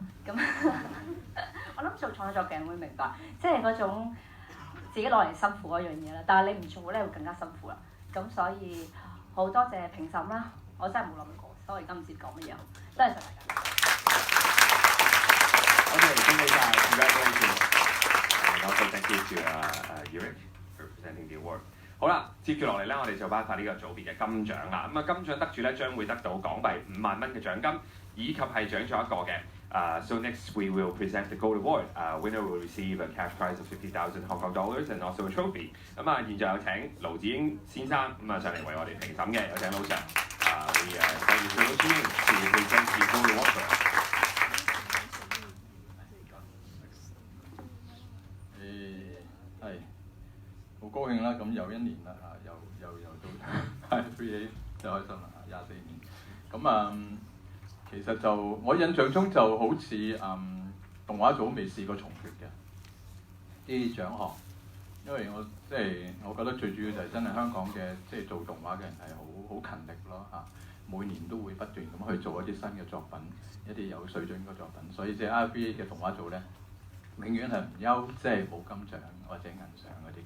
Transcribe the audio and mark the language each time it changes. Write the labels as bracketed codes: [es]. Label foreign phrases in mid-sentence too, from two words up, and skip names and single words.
[yue] 咁我諗做創作嘅人會明白，即係嗰種自己攞嚟辛苦嗰樣嘢啦。但係你唔做咧，會更加辛苦啦。咁所以好多謝評審啦，我真係冇諗過，所以今次講乜嘢，多謝大家。 OK， 恭喜晒 ，congratulations！ [en] Also thank you to Eric for presenting the award。 [yue] 好啦，接住落嚟咧，我哋就頒發呢個組別嘅金獎啦。咁啊，金獎得主咧將會得到港幣5萬蚊嘅獎金，以及係獎咗一個嘅。 [en] So next we will present the gold award. Winner will receive a cash prize of 50,000 Hong Kong dollars and also a trophy. [yue] 咁啊，現在有請盧子英先生咁啊上嚟為我哋評審嘅，有請盧 Sir。 [en] We thank you for Lu Ziying to present the gold award. [yue] 好高興啦！咁又一年啦，又到ifva 就開心啦，24年。咁其實就我印象中就好似動畫組未試過重缺嘅啲獎項，因為我覺得最主要就係真係香港嘅做動畫嘅人係好勤力咯嚇，每年都會不斷咁去做一啲新嘅作品，一啲有水準嘅作品，所以ifva 嘅動畫組咧，永遠係唔憂冇金獎或者銀獎嗰啲咁。